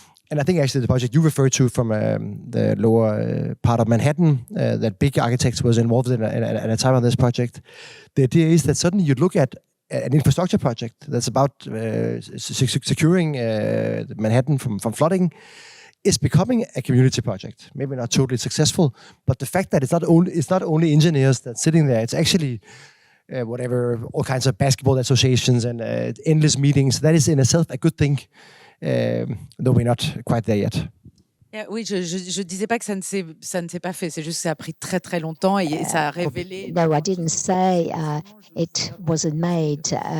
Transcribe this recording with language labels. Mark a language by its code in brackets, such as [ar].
[en] And I think actually the project you referred to from the lower part of Manhattan, that big architects was involved in at a time on this project, the idea is that suddenly you look at an infrastructure project that's about securing Manhattan from flooding, is becoming a community project. Maybe not totally successful, but the fact that it's not only engineers that's sitting there, it's actually all kinds of basketball associations and endless meetings. That is in itself a good thing, though we're not quite there yet. [fr] Oui, je disais pas que ça ne s'est pas fait. C'est juste que ça a pris très très longtemps et ça a révélé. [en] No, I didn't say it wasn't made.